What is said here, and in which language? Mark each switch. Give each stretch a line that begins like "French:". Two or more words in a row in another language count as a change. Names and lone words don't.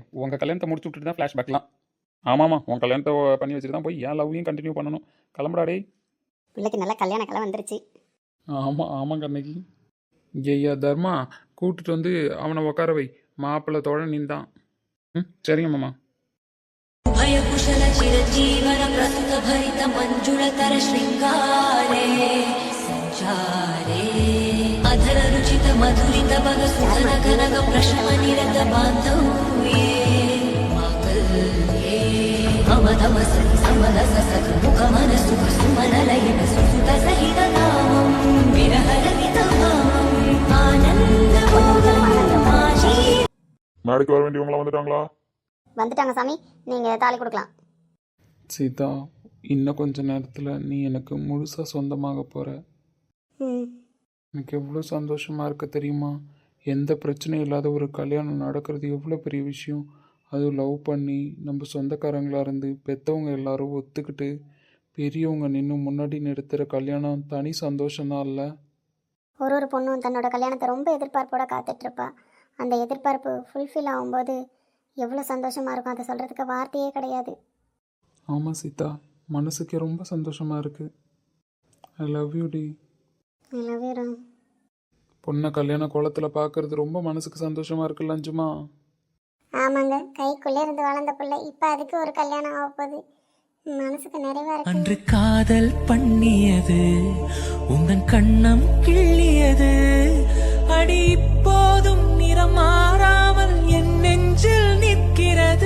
Tamil: உங்கள் கல்யாணத்தை முடிச்சு விட்டுட்டு தான் ஃப்ளாஷ்பேக்லாம். ஆமாம்மா, உன் கல்யாணத்தை பண்ணி வச்சுட்டு தான் போய் என் லவ்வையும் கண்டினியூ பண்ணணும். கிளம்புடாடே. பிள்ளைக்கு நல்லா கல்யாண கலை வந்துருச்சு. ஆமாம் ஆமாம் கண்ணகி. ஐயா தர்மா, கூப்பிட்டுட்டு வந்து அவனை உட்கார வை. மாப்பிள்ளை தோழ நின்றான். சரிங்க மாமா.
Sanskrit: भयकुशल चिरजीवन प्रस्तुत भरित मंजुलतर श्रृंगारे संचारे अधर रुचित मधुरित भग सुधन कनक प्रशम निरत बांधव्ये माकल्ये अमधम सति समरस सख मुख मन सुख सुमन लयन सुसुत सहित नामं विरह रहित भावं आनंद भोगं आजी.
Tamil: மேடைக்கு வர வேண்டியவங்களா வந்துட்டாங்களா? வந்துட்டாங்க சாமி, நீங்கள் தாலி கொடுக்கலாம். சீதா, இன்னும் கொஞ்ச நேரத்தில் நீ எனக்கு முழுசாக சொந்தமாக போகிற. எனக்கு எவ்வளோ சந்தோஷமாக இருக்க தெரியுமா? எந்த பிரச்சனையும் இல்லாத ஒரு கல்யாணம் நடக்கிறது எவ்வளோ பெரிய விஷயம். அதுவும் லவ் பண்ணி நம்ம சொந்தக்காரங்களாக இருந்து பெற்றவங்க எல்லாரும் ஒத்துக்கிட்டு பெரியவங்க நின்று முன்னாடி நிறுத்துகிற கல்யாணம் தனி சந்தோஷம்தான் இல்லை? ஒரு பொண்ணும் தன்னோட கல்யாணத்தை ரொம்ப எதிர்பார்ப்போட காத்துட்ருப்பா. அந்த எதிர்பார்ப்பு ஃபுல்ஃபில் ஆகும்போது எவ்வளோ சந்தோஷமாக இருக்கும், அதை சொல்கிறதுக்கு வார்த்தையே கிடையாது. ஆமாம் சீதா, மனசுக்கு ரொம்ப சந்தோஷமாக இருக்குது.
English: I love you டி. I love you ராம்.
Tamil: பொண்ணை கல்யாண கோலத்தில் பார்க்கறது ரொம்ப மனசுக்கு சந்தோஷமாக இருக்குல்ல அஞ்சுமா? ஆமாங்க, கைக்குள்ளே இருந்து வளர்ந்த பிள்ளை இப்போ அதுக்கு ஒரு கல்யாணம் ஆக போகுது. மனசுக்கு நிறைவா இருக்கு. அன்று காதல் பண்ணியது உந்தன் கண்ணம் கிள்ளியது, அடி இப்போதும் நிறம் மாறாமல் என் நெஞ்சில் நிற்கிறது.